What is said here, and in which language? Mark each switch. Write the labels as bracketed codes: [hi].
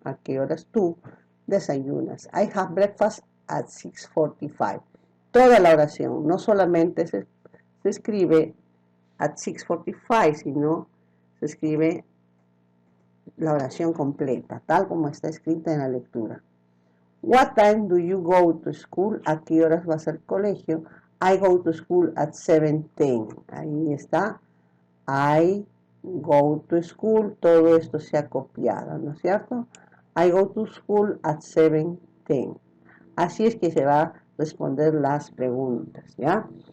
[es] ¿A qué horas tú desayunas? [en] I have breakfast at 6:45. [es] Toda la oración, no solamente se escribe [en] at 6:45, [es] sino se escribe la oración completa, tal como está escrita en la lectura. [en] What time do you go to school? [es] ¿A qué horas vas al colegio? [en] I go to school at 7:10. [es] Ahí está. [en] I go to school. [es] Todo esto se ha copiado, ¿no es cierto? [en] I go to school at 7:10. [es] Así es que se va a responder las preguntas, ¿ya?